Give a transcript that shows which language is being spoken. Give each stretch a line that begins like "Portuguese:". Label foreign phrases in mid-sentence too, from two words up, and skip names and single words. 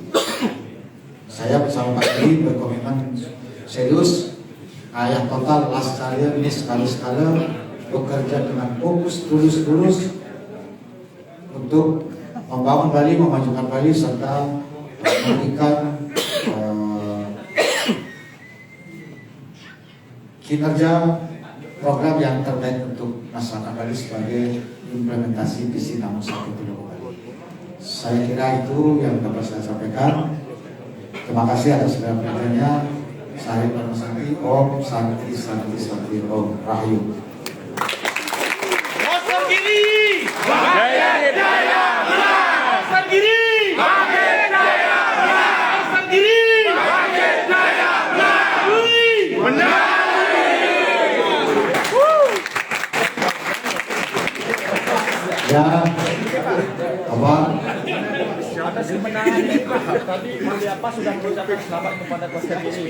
Indonesian: Saya bersama Pak Tri berkomitmen serius, ayah total, las sekali, ini sekali-sekali bekerja dengan fokus, tulus untuk membangun Bali, memajukan Bali, serta memberikan kinerja program yang terbaik untuk masyarakat Bali sebagai implementasi visi namun satu Pulau Bali. Saya kira itu yang dapat saya sampaikan. Terima kasih atas segala perhatiannya. Saya Parma Sakti, Om Santi Santi Santi Om Rahayu. Pasar Giri, Jaya Jaya, Pasar Giri, Jaya, Pasar Giri, Jaya, benar. Ya, apa? Atas kemenangan ini Pak, tadi Mulia Pak sudah mengucapkan selamat kepada Pasar Giri.